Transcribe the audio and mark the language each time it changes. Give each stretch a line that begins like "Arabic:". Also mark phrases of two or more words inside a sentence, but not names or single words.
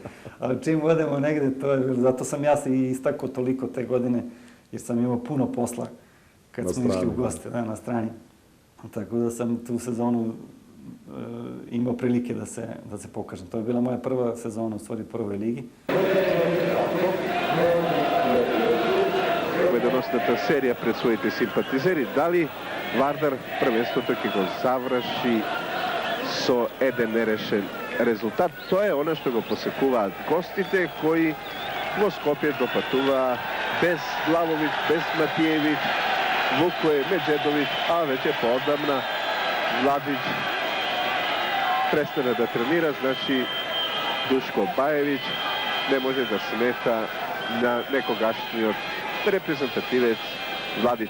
Serbian: Ali čim odemo negde, zato sam ja se i istakao toliko te godine, jer sam imao puno posla kad smo išli u goste, na strani. Tako da sam tu sezonu imao prilike da se pokažem. To je bila moja prva sezona u stvari prvoj ligi.
Macedonian: Победоносната серија пред своите симпатизери. Дали Вардар првенството ќе го заврши со еден нерешен резултат? Тоа е она што го посекуваат гостите кои во Скопје допатуваа без Главовиќ, без Матиевиќ, Вукој, Меджедовиќ, а веќе поодамна Владиќ престана да тренира, значи Душко Баевиќ не може да смета на некогашниот репрезентативец Владиќ.